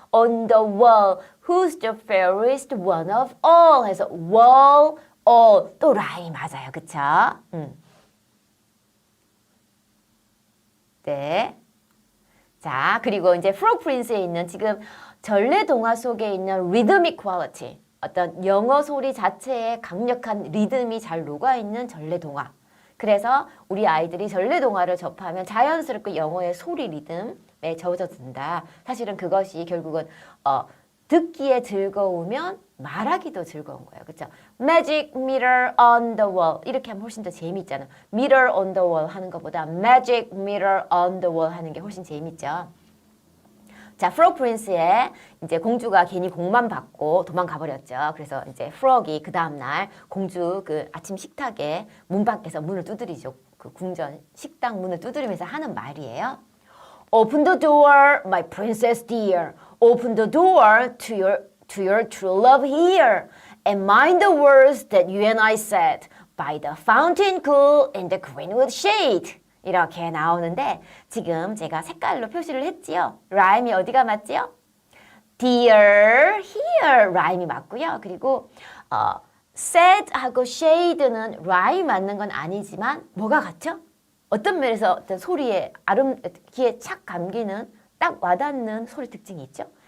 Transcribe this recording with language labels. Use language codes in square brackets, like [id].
[en] On the wall. Who's the fairest one of all? [ko] 해서 wall, all 또 라임 맞아요. 그쵸? 네. 자, 그리고 이제 프로그 프린스에 있는 지금 전래동화 속에 있는 리드믹 퀄리티 어떤 영어 소리 자체에 강력한 리듬이 잘 녹아있는 전래동화. 그래서 우리 아이들이 전래동화를 접하면 자연스럽게 영어의 소리 리듬에 젖어든다. 사실은 그것이 결국은 듣기에 즐거우면 말하기도 즐거운 거예요. 그렇죠? [en] Magic mirror on the wall [ko] 이렇게 하면 훨씬 더 재밌잖아. [en] Mirror on the wall [ko] 하는 것보다 [en] Magic mirror on the wall [ko] 하는 게 훨씬 재밌죠. 자, 프로그 프린스의 이제 공주가 괜히 공만 받고 도망가 버렸죠. 그래서 이제 프로그이 그 다음 날 공주 그 아침 식탁에 문 밖에서 문을 두드리죠. 그 궁전 식당 문을 두드리면서 하는 말이에요. [en] Open the door, my princess dear. Open the door to your true love here. And mind the words that you and I said by the fountain cool in the greenwood shade. [ko] 이렇게 나오는데 지금 제가 색깔로 표시를 했지요. 라임이 어디가 맞지요? Dear, here 라임이 맞고요. 그리고 said하고 shade는 라임이 맞는 건 아니지만 뭐가 같죠? 어떤 면에서 어떤 소리에 귀에 착 감기는 딱 와닿는 소리 특징이 있죠.